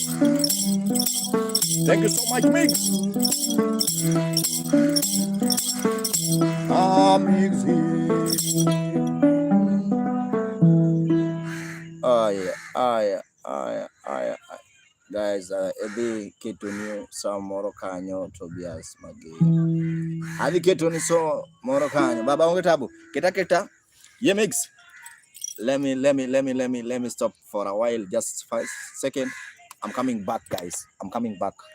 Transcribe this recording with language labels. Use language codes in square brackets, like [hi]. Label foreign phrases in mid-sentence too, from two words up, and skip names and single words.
[en] Thank you so much, Mix. Mix. Guys, [luo] ebi kitunyo sa moro kanyo Tobias Magi. Adi kitunyo so moro kanyo. Baba onge tabu. [en] Kita. Yeah, Mix. Let me stop for a while. Just 5 seconds. I'm coming back, guys. I'm coming back.